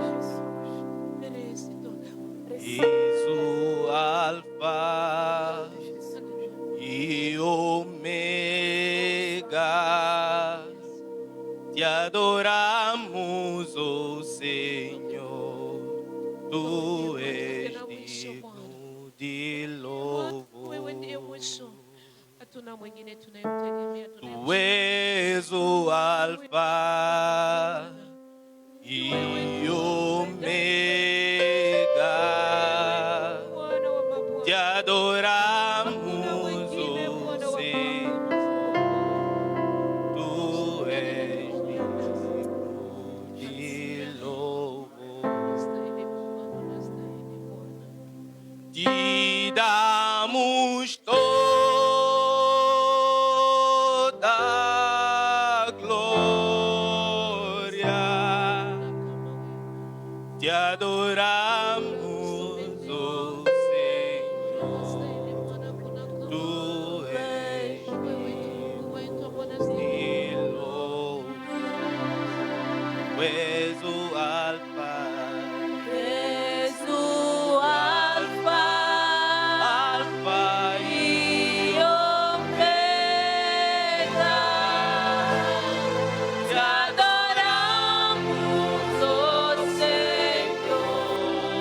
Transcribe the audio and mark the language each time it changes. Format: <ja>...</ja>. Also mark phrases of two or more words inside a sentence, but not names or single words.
<pt>És o Alfa e Ômega. Te adoramos, oh Senhor. Tu és digno de</pt> <sw>Wewe ndiye</sw> <pt>louvor.</pt> <sw>mwisho, hatuna mwingine tunayemtegemea,</sw> <pt>Tu és o Alfa e Ômega.</pt> <sw>Bwana wa mabwana.</sw> <pt>Te adoramos,</pt> <sw>Hakuna mwingine,</sw> <pt>oh</pt> <sw>Bwana wa</sw> <pt>Senhor.</pt> <sw>mabwana.</sw> <pt>Tu és digno de louvor.</pt> <sw>Unastahili Bwana, unastahili Bwana.</sw> <pt>Te damos toda a glória. Te adoramos, oh Senhor.</pt> <sw>Unastahili Bwana, kuna</sw> <pt>Tu és</pt> <sw>wewe tu Mungu wetu, Bwana</sw> <pt>de louvor. Tu és o Alfa, És o Alfa Alfa e e Ômega. Te adoramos, oh Senhor.</pt>